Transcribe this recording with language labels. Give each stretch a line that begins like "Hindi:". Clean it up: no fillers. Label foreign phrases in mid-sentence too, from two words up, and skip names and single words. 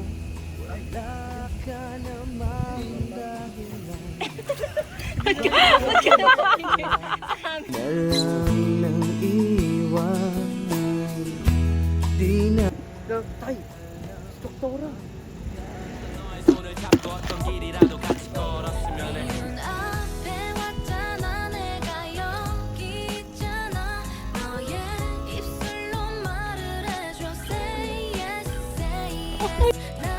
Filipino: Wala ka namang dahilan na lang nang iwanan. Di na Tay, doktora.
Korean: 문 앞에 왔잖아 내가 여기 있잖아 너의 입술로 말을 해줘
English: say yes say yes